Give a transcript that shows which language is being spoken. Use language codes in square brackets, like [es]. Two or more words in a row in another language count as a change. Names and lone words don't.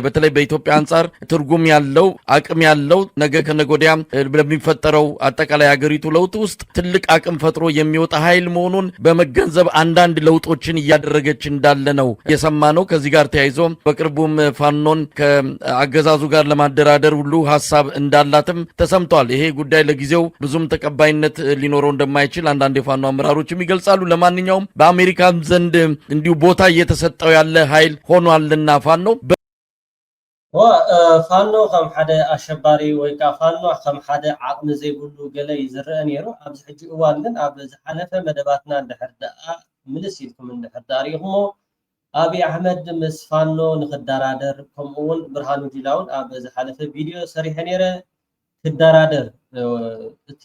[am] በተለይ በኢትዮጵያ አንጻር ትርጉም ያለው አቅም ያለው ነገ ከነገ ወዲያ በሚፈጠረው አጠቃላይ ሀገሪቱ ለውጥ ውስጥ ትልቅ አቅም ፈጥሮ የሚወጣ ኃይል መሆኑን በመገንዘብ አንዳንድ ለውጦችን እያደረገች እንዳለ ነው የሰማነው። ከዚህ ጋር ተያይዞ በቅርቡም ፋኖን ከአገዛዙ ጋር ለማደራደር ሁሉ ሀሳብ እንዳላትም ተሰምቷል። ይሄ ጉዳይ ለጊዜው ብዙም ተቀባይነት ሊኖረው እንደማይችል አንዳንድ የፋኖ አመራሮችም ይገልጻሉ። ለማንኛውም በአሜሪካም ዘንድ እንዲሁ ቦታ እየተሰጠው ያለ ኃይል ሆኗልና ፋኖ [ti] ከም ሓደ አሸባሪ ወይ ከዓ ፋኖ ከም ሓደ ዓቅሚ ዘይብሉ ገለ ይዝርአ ነይሩ። ኣብዚ ሕጂ እዋን ግን ኣብ ዝሓለፈ መደባትና እንድሕር ደኣ ምልስ ኢልኩም እንድሕር ዳሪኹሞ አብይ አህመድ ምስ ፋኖ ንክደራደር ከምኡውን ብርሃኑ ጁላውን ኣብ ዝሓለፈ ቪድዮ ሰሪሐ ነይረ ክደራደር እቲ